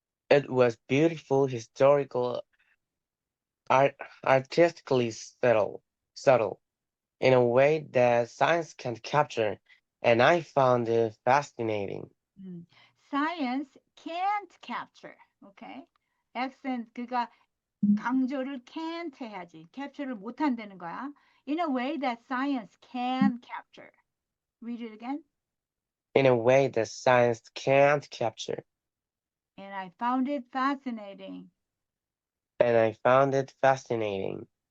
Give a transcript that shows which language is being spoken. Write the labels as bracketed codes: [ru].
[en] It was beautiful, historical, artistically subtle in a way that science can't capture, and I found it fascinating. Science can't capture. Okay? [ko] accent 그가 강조를 can't 해야지. capture를 못 한다는 거야. [en] In a way that science can capture. Read it again. In a way that science can't capture. And I found it fascinating. And I found it fascinating.